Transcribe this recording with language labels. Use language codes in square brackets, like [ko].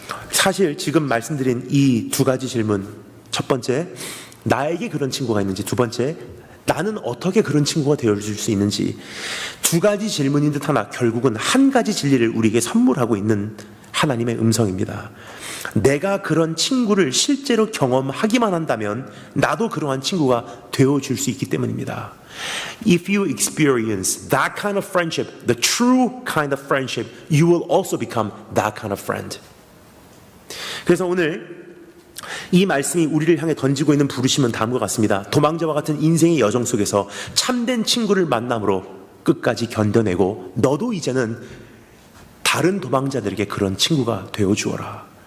[ko] 사실 지금 말씀드린 이 두 가지 질문, 첫 번째, 나에게 그런 친구가 있는지, 두 번째, 나는 어떻게 그런 친구가 되어줄 수 있는지, 두 가지 질문인 듯 하나 결국은 한 가지 진리를 우리에게 선물하고 있는 하나님의 음성입니다. 내가 그런 친구를 실제로 경험하기만 한다면 나도 그러한 친구가 되어줄 수 있기 때문입니다. [en] If you experience that kind of friendship, the true kind of friendship, you will also become that kind of friend. [ko] 그래서 오늘 이 말씀이 우리를 향해 던지고 있는 부르심은 다음과 같습니다. 도망자와 같은 인생의 여정 속에서 참된 친구를 만남으로 끝까지 견뎌내고 너도 이제는 다른 도망자들에게 그런 친구가 되어주어라.